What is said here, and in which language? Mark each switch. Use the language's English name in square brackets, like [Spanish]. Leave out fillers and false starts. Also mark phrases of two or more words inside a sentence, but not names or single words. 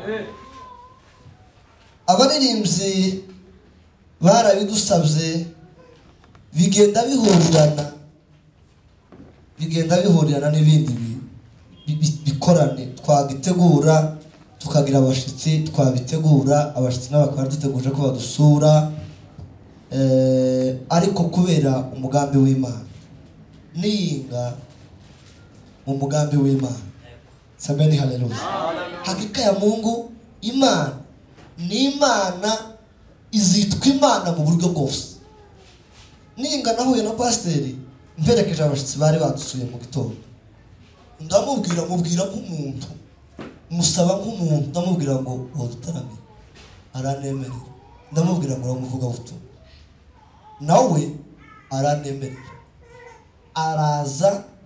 [Kinyarwanda] abaririmbyi barabidusabye bigenda bihurirana n'ibindi bikorane twagitegura tukagira abashitsi twabitegura abashitsi n'abakaba duteguje ko badusura ariko kubera umugambi w'Imana niyinga mu mugambi w'Imana [Swahili] sameni haleluya hakika ya Mungu [Kinyarwanda] Imana ni Imana izitwa Imana mu buryo bwose ninga nahuye na pasiteri mperekeje abashitsi bari badusuye mu gitondo ndamubwira nk'umuntu musaba nk'umuntu ndamubwira ngo wodutarame aranemerera ndamubwira ngo uramuvuga buto nawe aranemerera araza